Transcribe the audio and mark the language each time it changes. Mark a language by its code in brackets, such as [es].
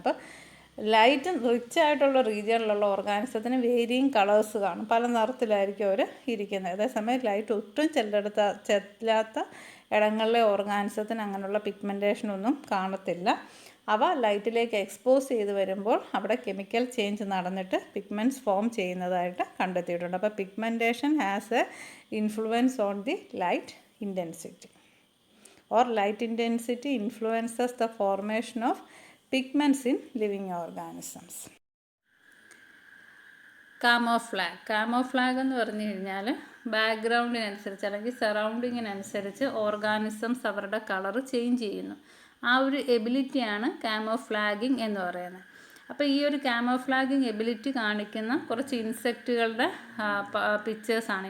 [ml] അപ്പം light rich ആയിട്ടുള്ള റീജിയനിലുള്ള ഓർഗാനിസത്തിന് varying colours കാണും, പല നിറത്തിലായിരിക്കും അവർ ഇരിക്കുന്നത്. അതേസമയം ലൈറ്റ് ഒട്ടും ചെല്ലാത്ത ഇടങ്ങളിലെ ഓർഗാനിസത്തിന് അങ്ങനെയുള്ള പിഗ്മെൻറ്റേഷനൊന്നും കാണത്തില്ല. അവ ലൈറ്റിലേക്ക് എക്സ്പോസ് ചെയ്ത് വരുമ്പോൾ അവിടെ കെമിക്കൽ ചേഞ്ച് നടന്നിട്ട് പിഗ്മെൻറ്റ്സ് ഫോം ചെയ്യുന്നതായിട്ട് കണ്ടെത്തിയിട്ടുണ്ട്. [en] അപ്പോൾ pigmentation has a influence on the light intensity, or light intensity influences the formation of pigments in living organisms. [ml] കാമോഫ്ലാഗ് എന്ന് പറഞ്ഞു കഴിഞ്ഞാൽ ബാക്ക്ഗ്രൗണ്ടിനനുസരിച്ച് അല്ലെങ്കിൽ സറൗണ്ടിങ്ങിനനുസരിച്ച് ഓർഗാനിസംസ് അവരുടെ കളറ് ചേഞ്ച് ചെയ്യുന്നു. ആ ഒരു എബിലിറ്റിയാണ് കാമോഫ്ലാഗിങ് എന്ന് പറയുന്നത്. അപ്പോൾ ഈ ഒരു കാമോഫ്ലാഗിങ് എബിലിറ്റി കാണിക്കുന്ന കുറച്ച് ഇൻസെക്റ്റുകളുടെ പിക്ചേഴ്സാണ്.